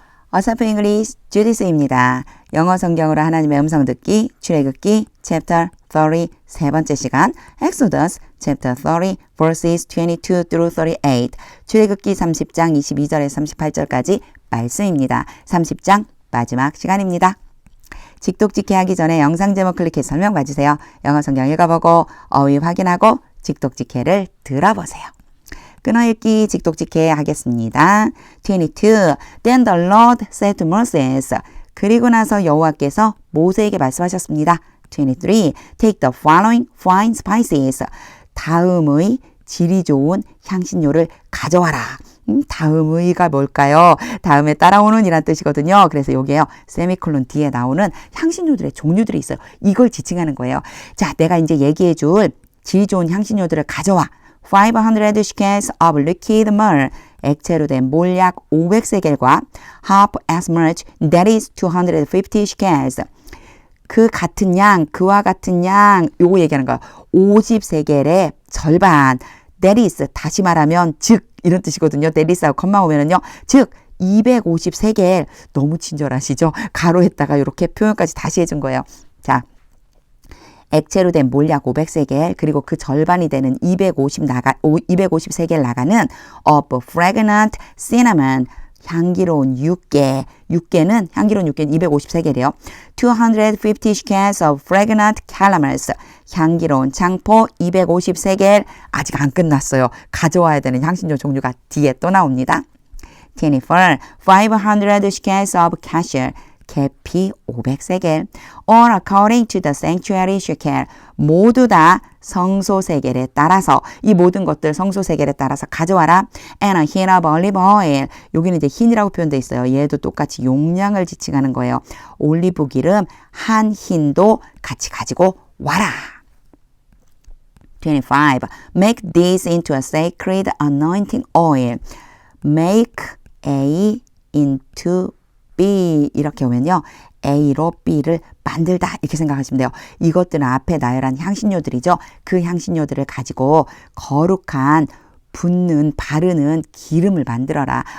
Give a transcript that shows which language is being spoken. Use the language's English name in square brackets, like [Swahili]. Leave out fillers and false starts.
[Korean] 어서프 잉글리시 주디스입니다. 영어 성경으로 하나님의 음성 듣기, 출애굽기 챕터 30 세 번째 시간 [English] Exodus chapter 30 verses 22 through 38 [Korean] 출애굽기 30장 22절에서 38절까지 말씀입니다. 30장 마지막 시간입니다. 직독직해 하기 전에 영상 제목 클릭해서 설명 봐주세요. 영어 성경 읽어보고 어휘 확인하고 직독직해를 들어보세요. 끊어읽기 직독직해 하겠습니다. 22. [English] Then the Lord said to Moses. [Korean] 그리고 나서 여호와께서 모세에게 말씀하셨습니다. 23. [English] Take the following fine spices. [Korean] 다음의 질이 좋은 향신료를 가져와라. 다음의가 뭘까요? 다음에 따라오는 이란 뜻이거든요. 그래서 여기에요. 세미콜론 뒤에 나오는 향신료들의 종류들이 있어요. 이걸 지칭하는 거예요. 자, 내가 이제 얘기해 줄 질 좋은 향신료들을 가져와. [English] 500 shekels of liquid myrrh, [Korean] 액체로 된 몰약 500세겔과 [English] half as much, that is 250 shekels. [Korean] 그 같은 양, 그와 같은 양, 요거 얘기하는 거야. 50세겔의 절반, that is, 다시 말하면 즉, 이런 뜻이거든요. that is하고 컴마 오면은요, 즉 250세겔, 너무 친절하시죠? 가로했다가 이렇게 표현까지 다시 해준 거예요. 자, 액체로 된 몰약 500세겔 그리고 그 절반이 되는 250세겔 나가는 [English] of fragrant cinnamon [Korean] 향기로운 육개는 향기로운 육개는 250세겔이에요. [English] 250 shekels of fragrant calamus [Korean] 향기로운 창포 250세겔 아직 안 끝났어요. 가져와야 되는 향신료 종류가 뒤에 또 나옵니다. 24 [English] 500 shekels of cassia [Korean] 계피 500세겔 [English] all according to the sanctuary shekel [Korean] 모두 다 성소세겔에 따라서 이 모든 것들 성소세겔에 따라서 가져와라. [English] and a hin of olive oil [Korean] 여기는 이제 힌이라고 표현되어 있어요. 얘도 똑같이 용량을 지칭하는 거예요. 올리브 기름 한 힌도 같이 가지고 와라. [English] 25 make this into a sacred anointing oil make A into B [Korean] 이렇게 오면요. A로 B를 만들다 이렇게 생각하시면 돼요. 이것들은 앞에 나열한 향신료들이죠. 그 향신료들을 가지고 거룩한 붓는 바르는 기름을 만들어라.